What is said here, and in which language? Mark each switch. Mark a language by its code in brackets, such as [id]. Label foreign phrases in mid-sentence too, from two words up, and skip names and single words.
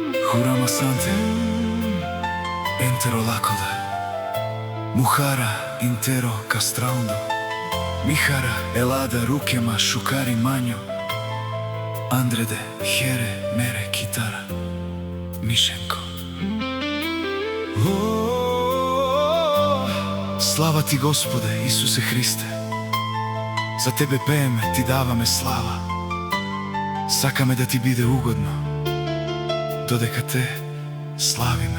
[mk] Kurama sante entero lakoda Muhara intero castraundo Mihara elada rukema šukari manjo Andrede here mere kitara Mišenko. Слава ти, Господе, Исусе Христе. За Тебе пееме, Ти даваме слава. Сакаме да Ти биде угодно, додека Те славиме.